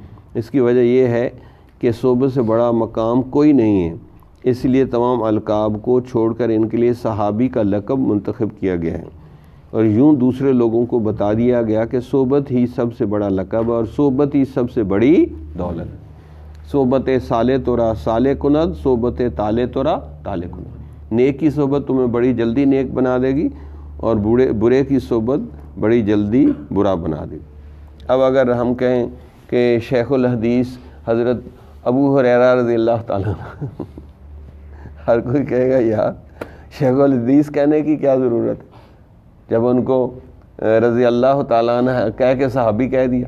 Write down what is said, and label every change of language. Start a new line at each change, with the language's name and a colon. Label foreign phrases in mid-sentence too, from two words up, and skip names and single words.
Urdu: اس کی وجہ یہ ہے کہ صحبت سے بڑا مقام کوئی نہیں ہے، اس لیے تمام القاب کو چھوڑ کر ان کے لیے صحابی کا لقب منتخب کیا گیا ہے، اور یوں دوسرے لوگوں کو بتا دیا گیا کہ صحبت ہی سب سے بڑا لقب اور صحبت ہی سب سے بڑی دولت ہے۔
Persian: صحبت صالح تورا صالح کند، صحبت طالع تورا طالع کند۔
Urdu: نیک کی صحبت تمہیں بڑی جلدی نیک بنا دے گی اور برے کی صحبت بڑی جلدی برا بنا دے گی۔ اب اگر ہم کہیں کہ شیخ الحدیث حضرت ابو ہریرہ
Arabic: رضی اللہ تعالیٰ
Urdu: ہر کوئی کہے گا یار شیخ الحدیث کہنے کی کیا ضرورت ہے، جب ان کو
Arabic: رضی اللہ تعالیٰ عنہ
Urdu: کہہ کے صحابی کہہ دیا۔